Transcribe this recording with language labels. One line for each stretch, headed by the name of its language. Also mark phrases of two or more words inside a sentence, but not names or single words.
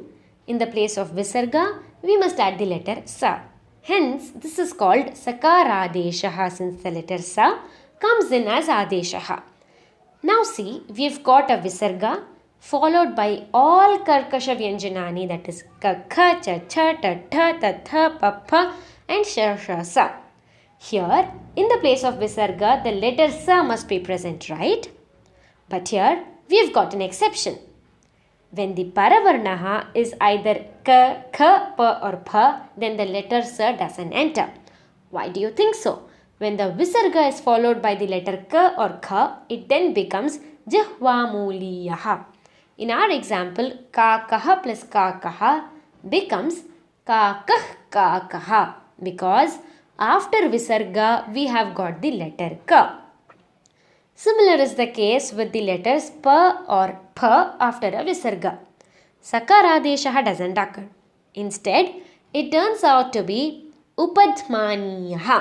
English: In the place of Visarga, we must add the letter Sa. Hence, this is called Sakaradeshaha since the letter Sa comes in as Adeshaha. Now see, we have got a Visarga followed by all
Sanskrit: Karkasha Vyanjanani,
English: that is Ka, Kha, Cha, Cha, Ta, Tha, Ta, Tha, Pa, Pha and Sha, Sha, Sa. Here, in the place of Visarga, the letter Sa must be present, right? But here, we have got an exception. When the Paravarnaha is either Ka, Kha, Pa or Pha, then the letter Sa doesn't enter. Why do you think so? When the Visarga is followed by the letter Ka or Kha, it then becomes Jihvamuliyaha. In our example, Ka, Kaha plus Ka, Kaha becomes Ka, Kah, Ka, Kaha because after Visarga, we have got the letter Ka. Similar is the case with the letters Pa or Pha after a Visarga. Sakaradeshaha doesn't occur. Instead, it turns out to be Upadmaniyaha.